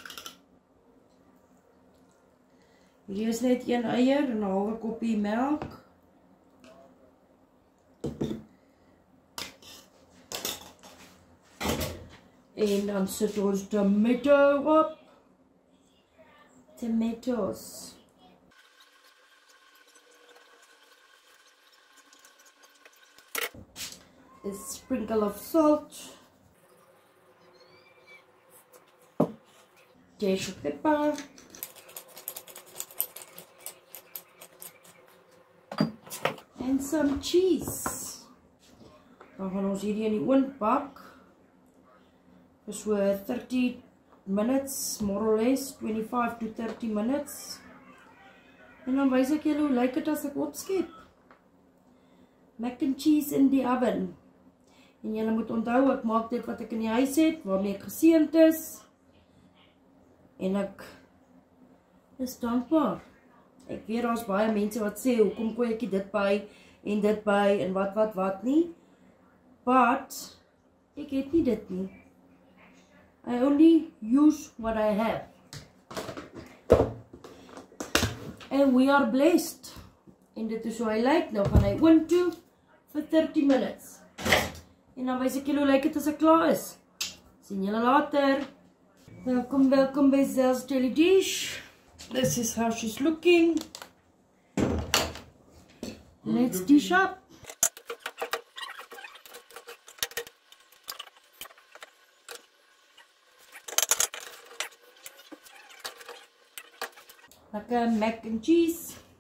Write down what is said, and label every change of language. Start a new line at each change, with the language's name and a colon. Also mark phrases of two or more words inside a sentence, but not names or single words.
Afrikaans: Hier is net 1 eier en 'n halwe koppie melk. En dan sit ons tomato op.
English: Tomatoes. A sprinkle of salt. Dash of pepper. And some cheese.
Afrikaans: Dan gaan ons hierdie in die oond bak. Vir so
English: 30 minutes, more or less, 25 to 30 minutes.
Afrikaans: En dan wys ek julle hoe lyk dit as ek opskep.
English: Mac and cheese
Afrikaans: in die
English: oven.
Afrikaans: En julle moet onthou, ek maak dit wat ek in die huis het, waarmee ek geseënd is. En ek is dankbaar. Ek weet daar's baie mense wat sê, hoekom gooi ek dit by en dit by en wat nie. But ek het nie dit nie.
English: I only use what I have. And we are blessed.
Afrikaans: En dit is hoe hy lyk. Nou gaan hy oond toe vir 30 minutes. En dan wys ek julle hoe lyk dit as ek klaar is. Sien julle later. Welkom by Zel's Daily Dish.
English: This is how she's looking. Let's dish up. Lekker mac and cheese.